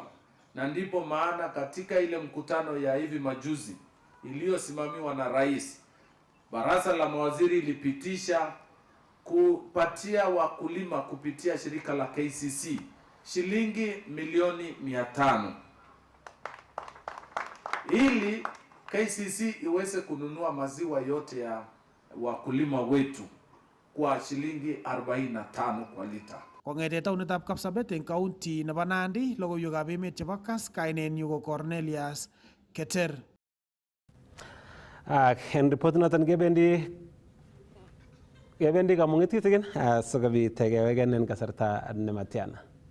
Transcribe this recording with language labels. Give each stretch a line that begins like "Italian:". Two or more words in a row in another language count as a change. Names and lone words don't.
Swahili: Na ndipo maana katika ile mkutano ya hivi majuzi iliyosimamiwa na rais, baraza la mawaziri ilipitisha kupatia wakulima kupitia shirika la KCC shilingi milioni 500 ili KCC iweze kununua maziwa yote ya wakulima wetu kwa shilingi 45 kwa lita.
Kalenjin: Kongete taunitab Kapsabet eng county nebo Nandi, logoiwekab emet chebo Kass, kainenyu ko Cornelius Keter. En report noton kebendi kamung'et kitigin sikobit keweken en kasarta nematiana.